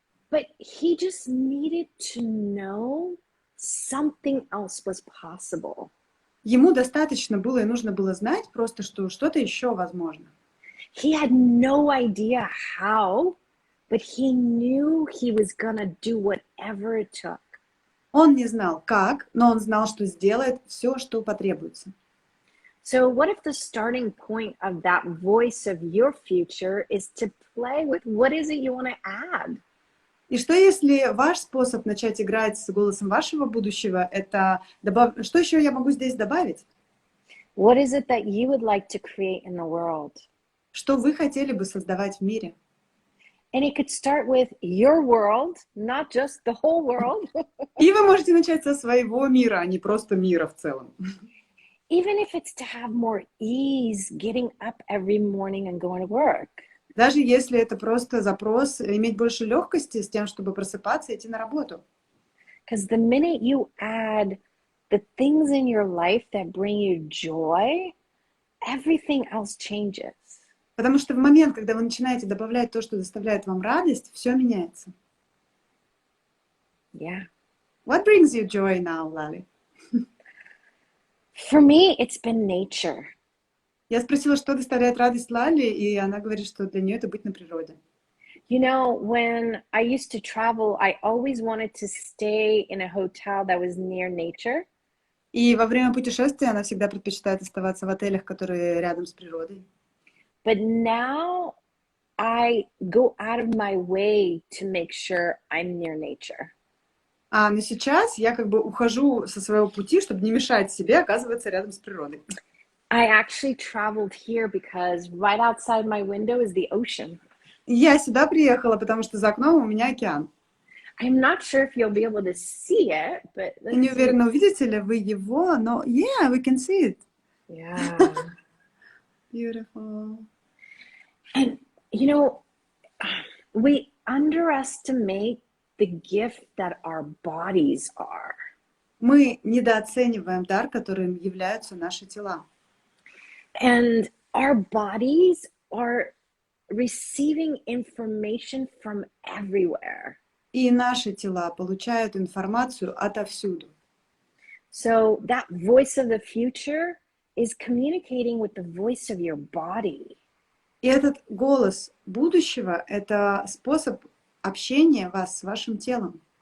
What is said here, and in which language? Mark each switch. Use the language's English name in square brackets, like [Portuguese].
[English] But he just needed to know something else was possible. [Russian] Ему достаточно было и нужно было знать просто, что что-то еще возможно. [English] He had no idea how, but he knew he was gonna do whatever it took. [Russian] Он не знал, как, но он знал, что сделает все, что потребуется. [English] So, what if the starting point of that voice of your future is to play with what is it you want to add? [Russian] И что если ваш способ начать играть с голосом вашего будущего, это что еще я могу здесь добавить? [English] What is it that you would like to create in the world? [Russian] Что вы хотели бы создавать в мире? [English] And it could start with your world, not just the whole world. [Russian] И вы можете начать со своего мира, а не просто мира в целом. [English] Even if it's to have more ease getting up every morning and going to work. [Russian] Даже если это просто запрос иметь больше легкости с тем, чтобы просыпаться и идти на работу. [English] Because the minute you add the things in your life that bring you joy, everything else changes. [Russian] Потому что в момент, когда вы начинаете добавлять то, что доставляет вам радость, все меняется. [English] Yeah. What brings you joy now, Laleh? For me, it's been nature. [Russian] Я спросила, что доставляет радость Лале, и она говорит, что для нее это быть на природе. [English] You know, when I used to travel, I always wanted to stay in a hotel that was near nature. [Russian] И во время путешествия она всегда предпочитает оставаться в отелях, которые рядом с природой. [English] But now I go out of my way to make sure I'm near nature. [Russian] Но сейчас я как бы ухожу со своего пути, чтобы не мешать себе оказываться рядом с природой. [English] I actually traveled here because right outside my window is the ocean. [Russian] Я сюда приехала, потому что за окном у меня океан. [English] I'm not sure if you'll be able to see it, but [Russian] Я не уверена, увидите ли вы его, но [English] yeah, we can see it. Yeah. Beautiful. And you know, we underestimate the gift that our bodies are. [Russian] Мы недооцениваем дар, которым являются наши тела. [English] And our bodies are receiving information from everywhere. [Russian] И наши тела получают информацию отовсюду. [English] So that voice of the future is communicating with the voice of your body. [Russian] И этот голос будущего – это способ общения вас с вашим телом.